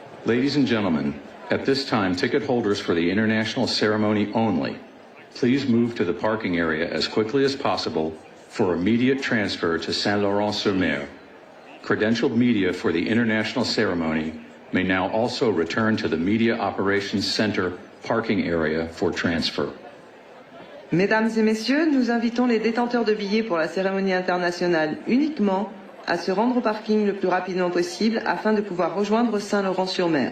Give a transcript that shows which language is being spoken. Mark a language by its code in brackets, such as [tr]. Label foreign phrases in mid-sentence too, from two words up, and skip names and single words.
[en] Ladies and gentlemen, at this time, ticket holders for the international ceremony only, please move to the parking area as quickly as possible for immediate transfer to Saint-Laurent-sur-Mer. Credentialed media for the international ceremony may now also return to the Media Operations Center parking area for transfer. [fr] Mesdames et messieurs, nous invitons les détenteurs de billets pour la cérémonie internationale uniquement à se rendre au parking le plus rapidement possible afin de pouvoir rejoindre Saint-Laurent-sur-Mer.